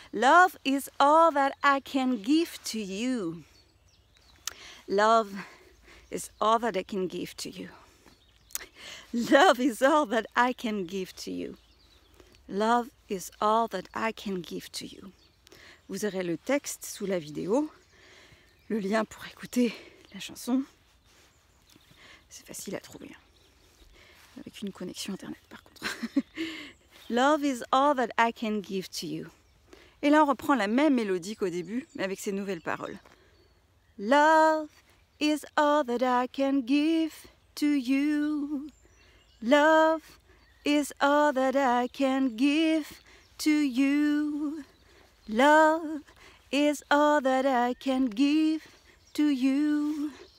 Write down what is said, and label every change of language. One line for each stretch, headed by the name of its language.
English: Love is all that I can give to you. Love is all that I can give to you. Love is all that I can give to you. Love is all that I can give to you.
French: Vous aurez le texte sous la vidéo, le lien pour écouter la chanson. C'est facile à trouver, avec une connexion internet par contre.
English: Love is all that I can give to you.
French: Et là on reprend la même mélodie qu'au début, mais avec ces nouvelles paroles.
English: Love is all that I can give to you. Love is all that I can give to you. Love is all that I can give to you.